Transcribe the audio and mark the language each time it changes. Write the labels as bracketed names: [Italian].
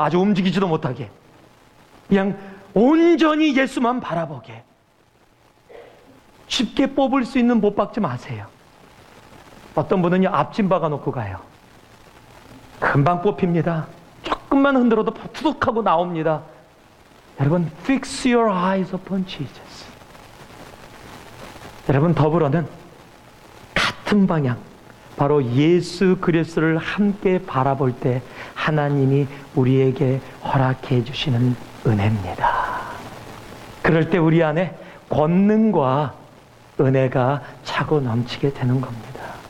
[Korean] 아주 움직이지도 못하게. 그냥 온전히 예수만 바라보게. 쉽게 뽑을 수 있는 못 박지 마세요. 어떤 분은요, 앞짐 박아놓고 가요. 금방 뽑힙니다. 조금만 흔들어도 푸득하고 나옵니다. 여러분, [English] fix your eyes upon Jesus. [Korean] 여러분, 더불어는 같은 방향, 바로 예수 그리스도를 함께 바라볼 때 하나님이 우리에게 허락해 주시는 은혜입니다. 그럴 때 우리 안에 권능과 은혜가 차고 넘치게 되는 겁니다.